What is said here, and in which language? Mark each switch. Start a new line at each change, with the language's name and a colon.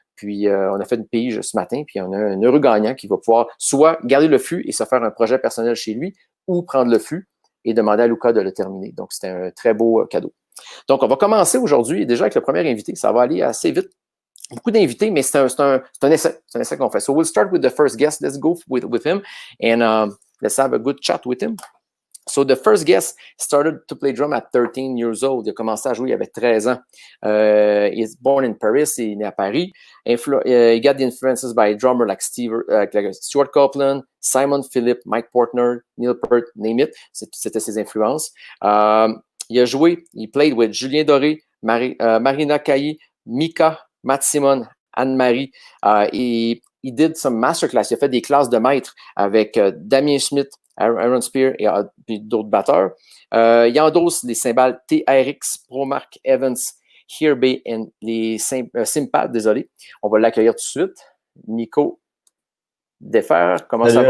French: Puis, on a fait une pige ce matin, puis on a un heureux gagnant qui va pouvoir soit garder le fût et se faire un projet personnel chez lui, ou prendre le fût et demander à Luca de le terminer. Donc, c'était un très beau cadeau. Donc, on va commencer aujourd'hui déjà avec le premier invité. Ça va aller assez vite. Beaucoup d'invités, mais c'est un essai. C'est un essai qu'on fait.
English: So, we'll start with the first guest. Let's go with him, and let's have a good chat with him. So, the first guest started to play drum at 13 years old.
French: Il a commencé à jouer, il avait 13 ans.
English: He's born in Paris.
French: Il est né à Paris.
English: He got the influences by a drummer like Stuart Copeland, Simon Philip, Mike Portner, Neil Peart, name it.
French: C'était ses influences. Il a joué, il
English: played with
French: Julien Doré, Marina Cailly, Mika, Matt Simon, Anne-Marie.
English: He did some masterclass.
French: Il a fait des classes de maître avec Damien Schmidt, Aaron Spear et d'autres batteurs. Il endosse les cymbales TRX, ProMark, Evans, Hearbay et les Simpad, désolé. On va l'accueillir tout de suite. Nico Defer, comment ça va?